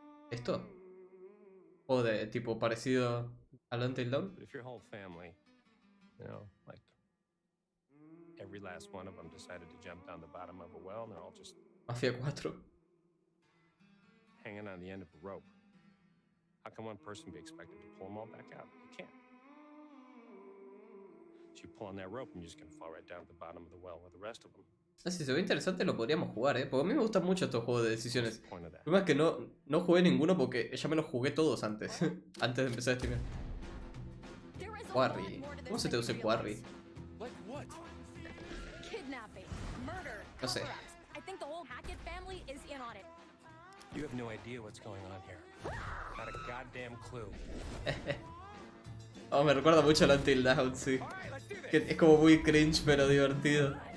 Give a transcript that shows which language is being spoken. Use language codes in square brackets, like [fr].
[es] ¿Esto? ¿O de tipo parecido al Until Dawn? [en] If your whole family You know, like every last one of them decided to jump down the bottom of a well, and they're all just Mafia 4. hanging on the end of a rope. How can one person be expected to pull them all back out? You can't. So you pull on that rope and you're just gonna fall right down at the bottom of the well with the rest of them. [es] Si se ve interesante lo podríamos jugar, porque a mí me gustan mucho estos juegos de decisiones. El problema es que no jugué ninguno porque ya me los jugué todos antes. Antes de empezar a streamear. Quarry. ¿Cómo se traduce Quarry? No sé. [en] You have no idea what's going on here. Not a goddamn clue. [es] Oh, me recuerda mucho al Until Dawn, sí. Que es como muy cringe pero divertido.